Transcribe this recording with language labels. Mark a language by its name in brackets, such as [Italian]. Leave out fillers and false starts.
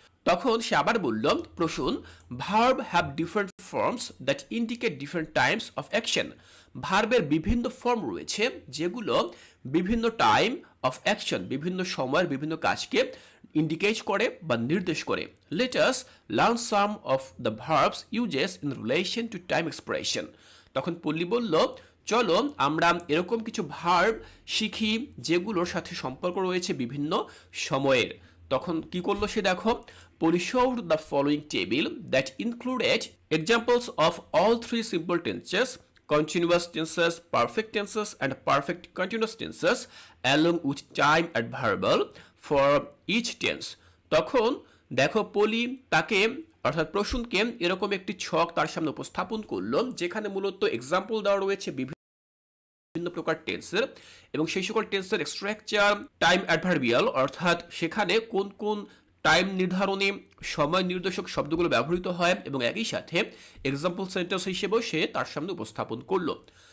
[Bangla] তখন সে আবার বলল Prasun [English] verb have different forms that indicate different times of action, [Bangla] ভার্বের বিভিন্ন ফর্ম রয়েছে যেগুলো বিভিন্ন [English] time of action, [Bangla] বিভিন্ন সময়ের বিভিন্ন কাজকে ইন্ডিকেট করে বা নির্দেশ করে। [English] Let us learn some of the verbs uses in relation to time expression. [Bangla] তখন পল্লী বলল চলো আমরা এরকম কিছু ভার্ব শিখি যেগুলোর সাথে সম্পর্ক রয়েছে বিভিন্ন সময়ের। তখন কি করলো সে দেখো, [English] Polly showed the following table that included examples of all three simple tenses, continuous tenses, perfect tenses and perfect continuous tenses along with time adverbial for each tense. [Bangla] তখন দেখো পলি তাকে অর্থাৎ প্রসূনকে এরকম একটি ছক তার সামনে উপস্থাপন করলো যেখানে মূলত এক্সাম্পল দেওয়া রয়েছে বিভিন্ন প্রকার টেন্সের এবং সেই সকল টেন্সের স্ট্রাকচার, টাইম অ্যাডভার্বিয়াল অর্থাৎ সেখানে কোন কোন টাইম নির্ধারণী সময় নির্দেশক শব্দগুলো ব্যবহৃত হয় এবং একই সাথে এক্সাম্পল সেন্টেন্স হিসেবেও সে তার সামনে উপস্থাপন করলো।